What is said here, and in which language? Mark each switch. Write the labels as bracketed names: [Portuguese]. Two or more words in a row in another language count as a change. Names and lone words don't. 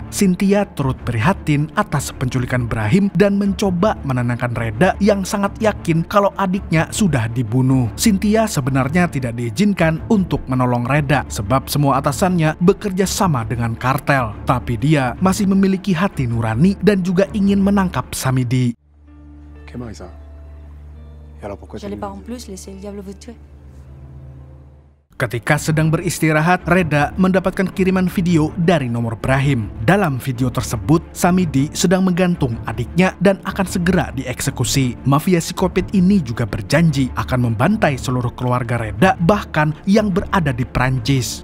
[Indonesian] Cynthia turut prihatin atas penculikan Brahim dan mencoba menenangkan Reda yang sangat yakin kalau adiknya sudah dibunuh. Cynthia sebenarnya tidak diizinkan untuk menolong Reda sebab semua atasannya bekerja sama dengan kartel. Tapi dia masih memiliki hati nurani dan juga ingin menangkap Samidi. Ok, Marisa. [French] Et alors pourquoi J'allais pas en plus laisser le diable vous tuer. [Indonesian] Ketika sedang beristirahat, Reda mendapatkan kiriman video dari nomor Brahim. Dalam video tersebut, Samidi sedang menggantung adiknya dan akan segera dieksekusi. Mafia psikopat ini juga berjanji akan membantai seluruh keluarga Reda, bahkan yang berada di Prancis.